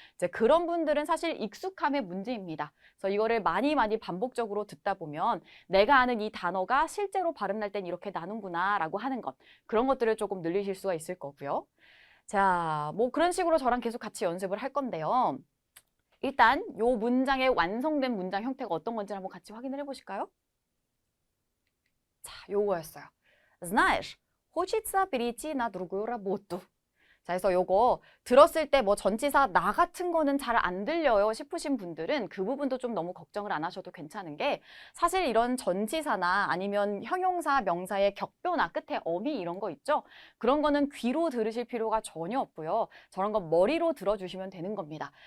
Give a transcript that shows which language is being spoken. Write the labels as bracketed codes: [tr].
[ko] 이제 그런 분들은 사실 익숙함의 문제입니다. 그래서 이거를 많이 반복적으로 듣다 보면 내가 아는 이 단어가 실제로 발음날 땐 이렇게 나는구나라고 하는 것, 그런 것들을 조금 늘리실 수가 있을 거고요. 자, 뭐 그런 식으로 저랑 계속 같이 연습을 할 건데요. 일단 요 문장의 완성된 문장 형태가 어떤 건지 한번 같이 확인을 해보실까요? 자, 요거였어요. [ru] Знаешь, хочется перейти на другую работу. [ko] 자, 그래서 요거 들었을 때 뭐 전치사 나 같은 거는 잘 안 들려요 싶으신 분들은 그 부분도 좀 너무 걱정을 안 하셔도 괜찮은 게 사실 이런 전치사나 아니면 형용사, 명사의 격변화, 끝에 어미 이런 거 있죠? 그런 거는 귀로 들으실 필요가 전혀 없고요. 저런 건 머리로 들어주시면 되는 겁니다.